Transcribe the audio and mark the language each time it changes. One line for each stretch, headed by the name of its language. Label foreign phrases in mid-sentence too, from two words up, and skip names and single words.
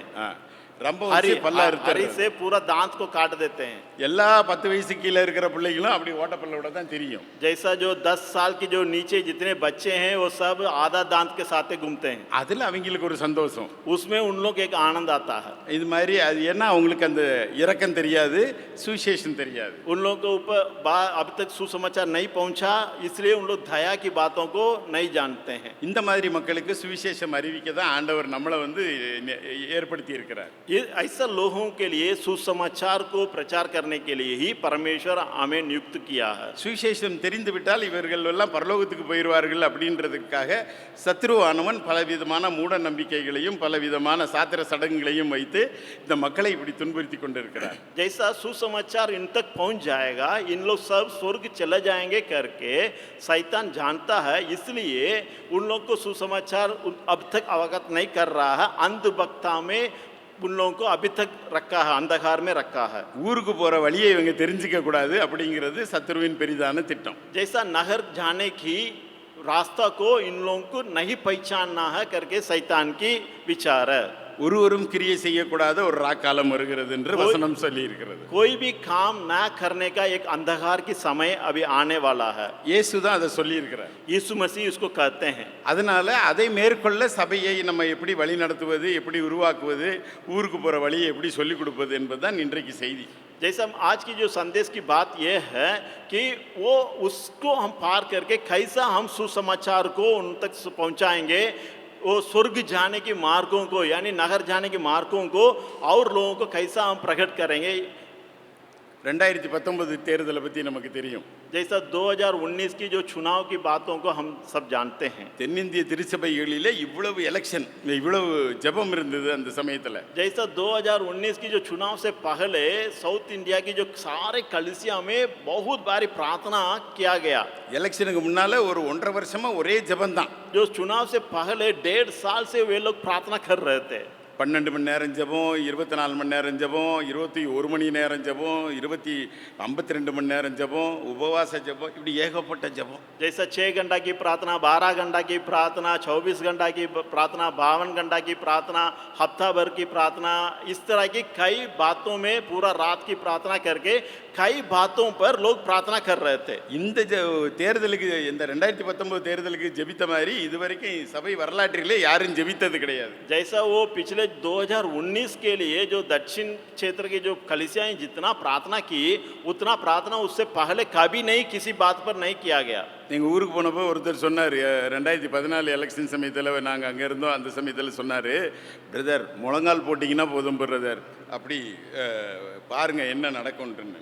Tamil: ரொம்ப வச்சு பல்ல
Hindi: हरी से पूरा दांत को काट देते हैं।
Tamil: எல்லா 10 வயசு கீழே இருக்கிற பிள்ளைகளும் அப்படி ஓட்டப்பல்லோட தான் தெரியும்.
Hindi: जैसा जो 10 साल की जो नीचे जितने बच्चे हैं वो सब आधा दांत के साथ घूमते हैं।
Tamil: அதில் அவங்களுக்கு ஒரு சந்தோஷம்,
Hindi: उसमें उन लोग एक आनंद आता है।
Tamil: இது மாதிரி அது என்ன அவங்களுக்கு அந்த இரக்கம் தெரியாது, சுவிசேஷம் தெரியாது.
Hindi: उन लोगों के ऊपर अभी तक सुसमाचार नहीं पहुंचा, इसलिए उन लोग दया की बातों को नहीं जानते हैं।
Tamil: இந்த மாதிரி மக்களுக்கு சுவிசேஷம் அறிவிக்க தான் ஆண்டவர் நம்மளை வந்து ஏற்படுத்தி இருக்கிறார்.
Hindi: ये ऐसा लोगों के लिए सुसमाचार को प्रचार करने के लिए ही परमेश्वर हमें नियुक्त किया है।
Tamil: சுவிசேஷம் தெரிந்து விட்டால் இவர்கள் எல்லாம் பரலோகத்துக்கு போயிடுவார்கள் அப்படின்றதுக்காக சத்ருவானவன் பலவிதமான மூட நம்பிக்கைகளையும் பலவிதமான சாத்திர சடங்குகளையும் வைத்து இந்த மக்களை இப்படி துன்புறுத்தி கொண்டிருக்கிறார்.
Hindi: जैसा सुसमाचार इन तक पहुंच जाएगा, इन लोग सब स्वर्ग चले जाएंगे करके शैतान जानता है, इसलिए उन लोग को सुसमाचार अब तक अवगत नहीं कर रहा है। अंधभक्ता में उन लोगों को अभी तक रखा है, अंधकार में रखा है।
Tamil: ஊருக்கு போகிற வழியை இவங்க தெரிஞ்சிக்க கூடாது அப்படிங்கிறது சத்ருவின் பெரிதான திட்டம்.
Hindi: जैसा नहर जाने की रास्ता को इन लोगों को नहीं पहचानना है करके शैतान की विचार है।
Tamil: ஒருவரும் கிரியை செய்யக்கூடாத ஒரு ராக்காலம் வருகிறது என்று வசனம் சொல்லி இருக்கிறது.
Hindi: कोई भी काम ना करने का एक अंधकार की समय अभी आने वाला है।
Tamil: இயேசு தான் அதை சொல்லி இருக்கிறார்.
Hindi: यीशु मसीह उसको कहते हैं।
Tamil: அதனால அதை மேற்கொள்ள சபையை நம்ம எப்படி வழி நடத்துவது, எப்படி உருவாக்குவது, ஊருக்கு போகிற வழியை எப்படி சொல்லிக் கொடுப்பது என்பதுதான் இன்றைக்கு செய்தி.
Hindi: जैसा आज की जो संदेश की बात यह है कि वो उसको हम पार करके कैसा हम सुसमाचार को उन तक पहुंचाएंगे, वो स्वर्ग जाने की मार्गों को यानी नगर जाने की मार्गों को और लोगों को कैसा हम प्रकट करेंगे।
Tamil: 2019 தேர்தலை பற்றி நமக்கு தெரியும்.
Hindi: जैसा 2019 की जो चुनाव की बातों को हम सब जानते हैं।
Tamil: தென்னிந்திய திருச்சபைகளிலே இவ்வளவு எலெக்ஷன், இவ்வளவு ஜெபம் இருந்தது அந்த சமயத்தில்.
Hindi: जैसा 2019 की जो चुनाव से पहले साउथ इंडिया की जो सारे कलिसिया में बहुत बारी प्रार्थना किया गया।
Tamil: எலெக்ஷனுக்கு முன்னால ஒரு 1.5 வருஷமா ஒரே ஜெபம் தான்.
Hindi: जो चुनाव से पहले 1.5 साल से वे लोग प्रार्थना कर रहे थे।
Tamil: 12 மணி நேரம் ஜெபம், 24 மணி நேரம் ஜெபம், 21 மணி நேரம் ஜெபம், 52 மணி நேரம் ஜெபம், உபவாச ஜெபம், இப்படி ஏகப்பட்ட ஜெபம்.
Hindi: जैसा 6 घंटा की प्रार्थना, 12 घंटा की प्रार्थना, 24 घंटा की प्रार्थना, 52 घंटा की प्रार्थना, हफ्ता भर की प्रार्थना, इस तरह की कई बातों में पूरा रात की प्रार्थना करके कई बातों पर लोग प्रार्थना कर रहे थे.
Tamil: இந்த தேர்தலுக்கு, இந்த 2019 தேர்தலுக்கு ஜெபித்த மாதிரி இதுவரைக்கும் சபை வரலாற்றிலே யாரும் ஜெபித்தது கிடையாது.
Hindi: जैसा वो पिछले 2019 के लिए जो दक्षिण क्षेत्र की जो कलीसियाएं जितना प्रार्थना की, उतना प्रार्थना उससे पहले कभी नहीं किसी बात पर नहीं किया गया.
Tamil: எங்கள் ஊருக்கு போனப்போ ஒருத்தர் சொன்னார், 2014 எலெக்ஷன் சமயத்தில் நாங்கள் அங்கே இருந்தோம், அந்த சமயத்தில் சொன்னார், பிரதர் முழங்கால் போட்டிங்கன்னா போதும் பிரதர், அப்படி பாருங்க என்ன நடக்கும்ன்றன்னு.